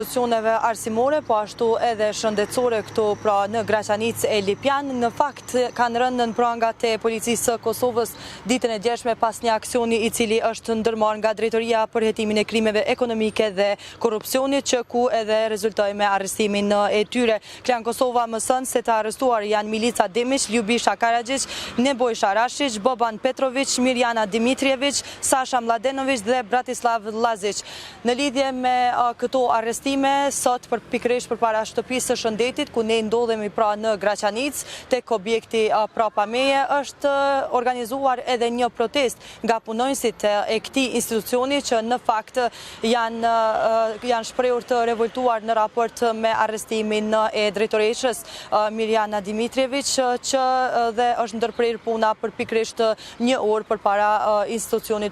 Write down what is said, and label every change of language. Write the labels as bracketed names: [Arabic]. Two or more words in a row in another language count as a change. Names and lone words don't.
[Albanian] Institucioneve arsimore, po ashtu edhe shëndetësore këtu pra në Graçanicë e Lipjan, në fakt kanë rënë në prangat e policisë së Kosovës ditën e djeshme pas një aksioni i cili është ndërmarrë nga Drejtoria për hetimin e krimeve ekonomike dhe korrupsionit, që ku edhe rezultoi me arrestimin e tyre. Klan Kosova mëson se të arrestuar janë Milica Demić, Ljubisha Karadžić, Nebojša Rašić, Boban Petrović, Mirjana Dimitrijević, Sasha Mladenović dhe Bratislav Lazić. Në lidhje me këto arrestime sot pikërisht përpara shtëpisë së Shëndetit, ku ne ndodhemi pra në Graçanicë, tek objekti prapa meje, është organizuar edhe një protest nga punonjësit e këtij institucioni që në fakt janë shprehur të revoltuar në raport me arrestimin e drejtoreshës Mirjana Dimitrijević, që dhe është ndërprer puna për pikërisht një orë përpara institucionit.